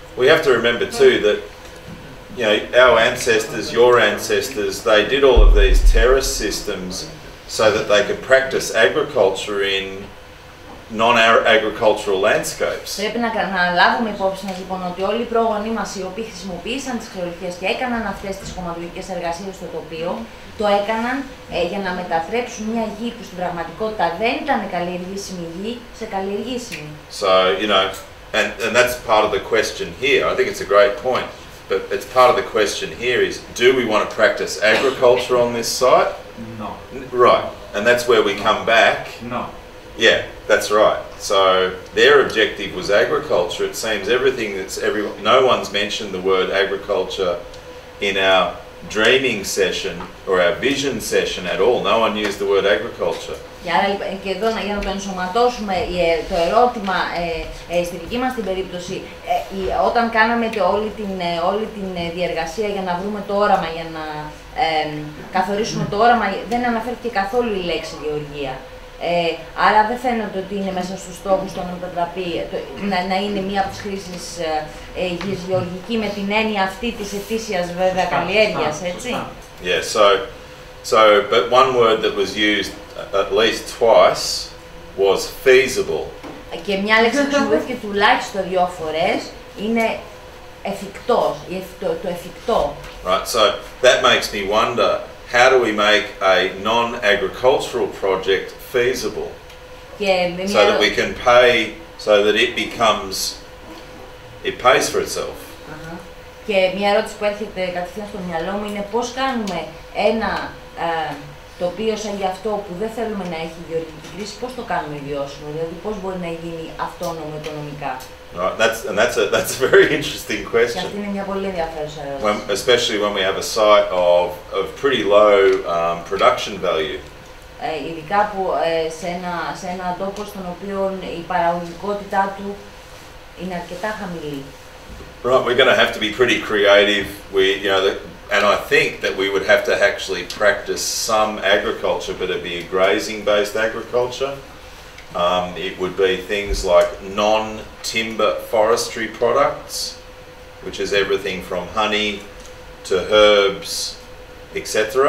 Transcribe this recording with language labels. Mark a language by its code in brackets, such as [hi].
[en] We have to remember too that, you know, our ancestors, your ancestors, they did all of these terrace systems so that they could practice agriculture in non-agricultural landscapes. [el] Πρέπει να λάβουμε υπόψη μας λοιπόν ότι όλοι οι πρόγονοί μας οι οποίοι χρησιμοποίησαν τις ξερολιθιές και έκαναν αυτές τις κομματολογικές εργασίες στο τοπίο, το έκαναν για να μετατρέψουν μια γη που στην πραγματικότητα δεν ήταν καλλιεργήσιμη γη σε καλλιεργήσιμη. [en] So, you know, and that's part of the question here. I think it's a great point, but it's part of the question here is, do we want to practice agriculture on this site? No. Right, and that's where we come back. No. Yeah, that's right. So their objective was agriculture. It seems no one's mentioned the word agriculture in our dreaming session or our vision session at all. No one used the word agriculture. [el] Και εδώ για να το ενσωματώσουμε το ερώτημα στη δική μας την περίπτωση, όταν κάναμε όλη την διεργασία για να βρούμε το όραμα, για να καθορίσουμε το όραμα, δεν αναφέρθηκε καθόλου η λέξη γεωργία. Άρα δεν φαίνεται ότι είναι μέσα στους στόχους το να μετατραπεί, να είναι μία από τις χρήσεις γης γεωργική με την έννοια αυτή της ετήσιας βέβαια καλλιέργειας, έτσι. [en] Yeah, so but one word that was used at least twice was feasible. [el] Και μια λέξη που χρησιμοποιήθηκε τουλάχιστον 2 φορές είναι εφικτός, το εφικτό. [en] Right, so that makes me wonder, how do we make a non-agricultural project feasible? So that we can pay, so that it pays for itself. [el] Και μια ερώτηση που έρχεται κατευθείαν στο μυαλό μου είναι πώς κάνουμε ένα τοπίο σαν γι' αυτό που δεν θέλουμε να έχει γεωργική κρίση, πώς το κάνουμε βιώσιμο, δηλαδή πώς μπορεί να γίνει αυτόνομο οικονομικά. [en] Right, that's a very interesting question. [el] Και αυτή είναι μια πολύ ενδιαφέρουσα ερώτηση. [en] Especially when we have a site of pretty low production value. [el] Ειδικά που σε ένα τόπο στον οποίο η παραγωγικότητά του είναι αρκετά χαμηλή. [en] Right, we're going to have to be pretty creative. And I think that we would have to actually practice some agriculture, but it'd be a grazing-based agriculture. It would be things like non-timber forestry products, which is everything from honey to herbs, etc.